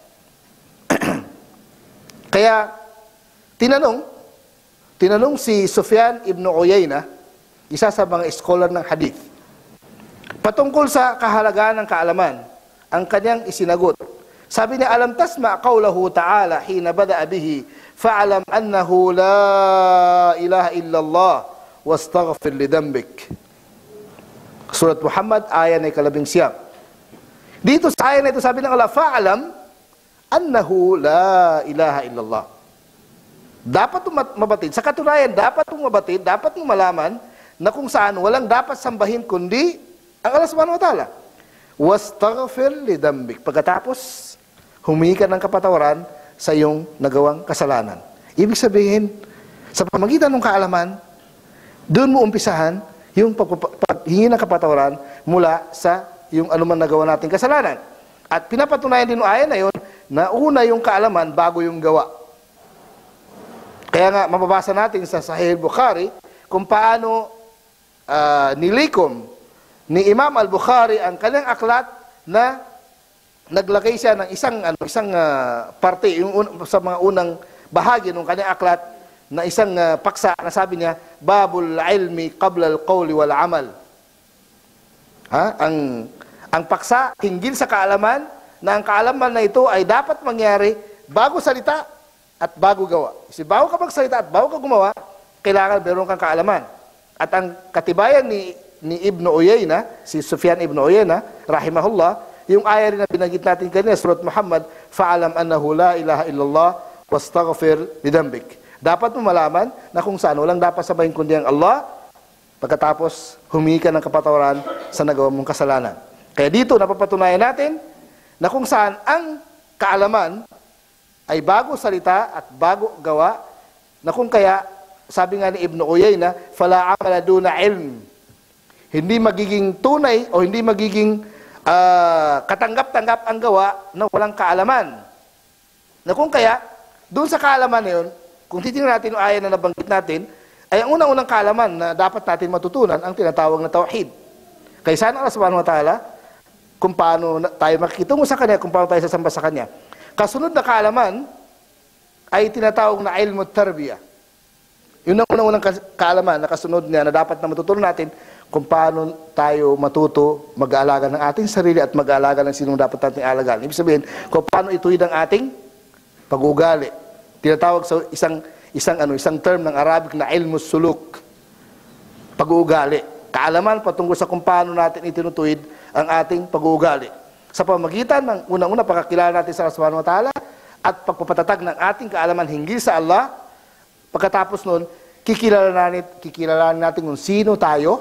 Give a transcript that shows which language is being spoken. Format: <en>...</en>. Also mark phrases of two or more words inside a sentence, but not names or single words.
<tl>Kaya, tinanong si Sufyan ibn Uyayna, isa sa mga scholar ng hadith, patungkol sa kahalagaan ng kaalaman, ang kanyang isinagot. Sabi niya,</tl> <ar>ألم تسمع قوله تعالى حين بدأ به فاعلم أنه لا إله إلا الله واستغفر لذنبك.</ar> <tl>Surat Muhammad, aya na 11. Dito sa aya na ito, sabi ng Allah,</tl> <ar>فاعلم أنه لا إله إلا الله.</ar> <tl>Dapat mabatid. Sa katunayan, dapat mabatid, dapat malaman na kung saan walang dapat sambahin kundi ang</tl> <ar>الله سبحانه وتعالى. واستغفر لذنبك.</ar> <tl>Pagkatapos, humingi ka ng kapatawaran sa iyong nagawang kasalanan. Ibig sabihin, sa pamagitan ng kaalaman, doon mo umpisahan yung paghingi ng kapatawaran mula sa yung anuman nagawa nating kasalanan. At pinapatunayan din ng ayan na yun, na una yung kaalaman bago yung gawa. Kaya nga, mababasa natin sa Sahih Bukhari kung paano nilikom ni Imam al-Bukhari ang kanyang aklat na naglagay siya ng isang parte, yung sa mga unang bahagi ng kanyang aklat, na isang paksa na sabi niya,</tl> <ar>باب العلم قبل القول والعمل.</ar> <tl>Ang paksa, hinggil sa kaalaman, na ang kaalaman na ito ay dapat mangyari bago salita at bago gawa. Kasi bago ka magsalita at bago ka gumawa, kailangan meron kang kaalaman. At ang katibayan ni Ibn Uyayna, si Sufyan Ibn Uyayna, rahimahullah, yung aya rin na binanggit natin kanina, Surat Muhammad,</tl> <ar>فاعلم أنه لا إله إلا الله واستغفر لذنبك.</ar> <tl>Dapat mo malaman na kung saan walang dapat sabahin kundi ang Allah, pagkatapos humingi ka ng kapatawaran sa nagawa mong kasalanan. Kaya dito napapatunayan natin na kung saan ang kaalaman ay bago salita at bago gawa, na kung kaya, sabi nga ni Ibn Uyayna,</tl> <ar>فلا عمل دون علم.</ar> <tl>Hindi magiging tunay o hindi magiging katanggap-tanggap ang gawa na walang kaalaman. Na kung kaya, doon sa kaalaman na yun, kung titingnan natin yung aya na nabanggit natin, ay ang unang-unang kaalaman na dapat natin matutunan ang tinatawag na tauhid. Kaya sana</tl> <ar>الله سبحانه وتعالى,</ar> <tl>kung paano tayo makikitungo sa Kanya, kung paano tayo sasamba sa Kanya. Kasunod na kaalaman ay tinatawag na</tl> <ar>علم التربية.</ar> <tl>Yun ang unang-unang kaalaman na kasunod niya na dapat na matutunan natin kung paano tayo matuto mag-aalaga ng ating sarili at mag-aalaga ng sinong dapat natin alagaan. Ibig sabihin, kung paano ituwid ang ating pag-ugali. Tinatawag sa isang term ng Arabic na</tl> <ar>علم السلوك.</ar> <tl>Pag-ugali. Kaalaman patungkol sa kung paano natin itinutuwid ang ating pag-uugali. Sa pamagitan ng unang-una pagkakilala natin sa</tl> <ar>الله سبحانه وتعالى</ar> <tl>at pagpapatatag ng ating kaalaman hinggil sa Allah, pagkatapos nun, kikilalanin natin kung sino tayo.</tl>